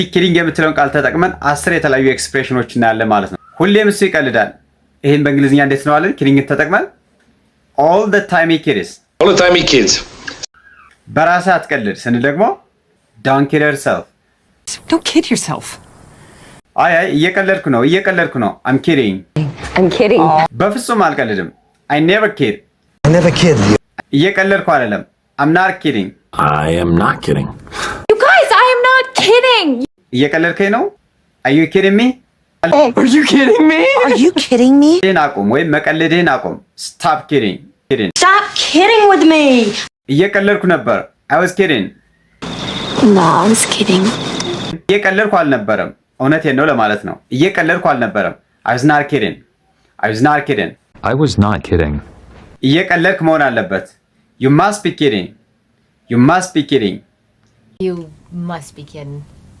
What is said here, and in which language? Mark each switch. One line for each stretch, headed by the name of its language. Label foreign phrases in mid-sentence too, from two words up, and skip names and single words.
Amharic: ኪዲንግ የምትለውን ቃል ተጠቅመን 10 የተለያዩ ኤክስፕሬሽኖች እናያለን ማለት ነው። ሁሌም እሱ ይቀልዳል። ይሄን በእንግሊዝኛ እንዴት ነው አለን? ኪዲንግ ተጠቅመን
English: all the time he kids
Amharic: በራስህ አትቀልድ ስንል ደግሞ
English: don't kid yourself. Don't kid yourself.
Amharic: አይ እየቀለድኩ ነው
English: I'm kidding.
Amharic: በፍጹም አልቀልድም
English: I never kid.
Amharic: እየቀለድኩ አይደለም
English: I'm not kidding. I am not kidding. You guys, I am not kidding.
Amharic: እየቀለድከኝ ነው?
English: Are you kidding me? Are you kidding me? Are you kidding me?
Amharic: አቁም ወይም መቀለድህን አቁም.
English: Stop kidding. Stop kidding with me.
Amharic: እየቀለድኩ ነበር
English: I was kidding. No, I was kidding.
Amharic: እየቀለድኩ አልነበረም እውነቴን ነው ለማለት ነው። እየቀለድኩ አልነበረም
English: I was not kidding. I was not kidding.
Amharic: እየቀለድክ መሆን አለበት.
English: You must be kidding. You must be kidding.